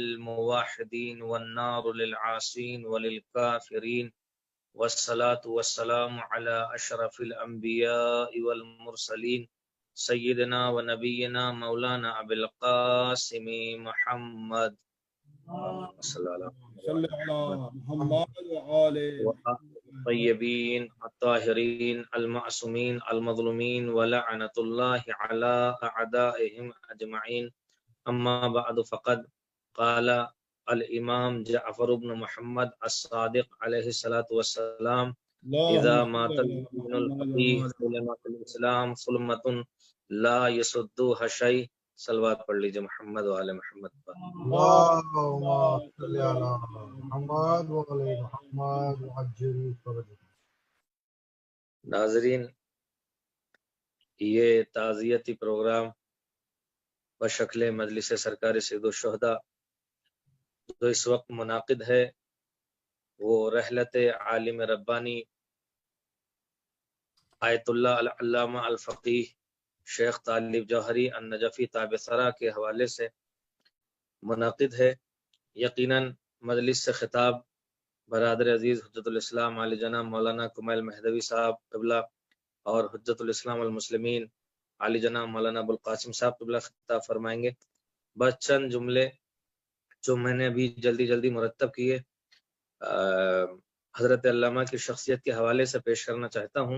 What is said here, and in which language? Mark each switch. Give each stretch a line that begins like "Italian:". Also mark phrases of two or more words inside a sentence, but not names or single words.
Arabic: موحدين والنار للعاصين وللكافرين والصلاة والسلام على أشرف الأنبياء والمرسلين سيدنا ونبينا مولانا أبي القاسم محمد الطيبين الطاهرين المعصومين المظلومين ولعنة الله على أعدائهم أجمعين. أما بعد فقد قال الإمام جعفر بن محمد الصادق عليه الصلاة والسلام إذا مات المؤمن الفقيه ثلم الإسلام ثلمة لا يسدها شيء.
Urdu: صلوات پڑھ لیجیے محمد و آل محمد پر. ناظرین، یہ تعزیتی پروگرام بشکل مجلس سرکار سید الشہداء جو اس وقت منعقد ہے وہ رحلت عالم ربانی آیت اللہ العلامہ الفقیہ شیخ طالب جوہری النجفی طاب ثراہ کے حوالے سے منعقد ہے. یقیناً مجلس سے خطاب برادر عزیز حجت الاسلام علی جناب مولانا کمیل مہدوی صاحب قبلہ اور حجت الاسلام المسلمین علی جناب مولانا ابوالقاسم صاحب قبلہ خطاب فرمائیں گے. بس چند جملے جو میں نے ابھی جلدی مرتب کیے حضرت علامہ کی شخصیت کے حوالے سے پیش کرنا چاہتا ہوں.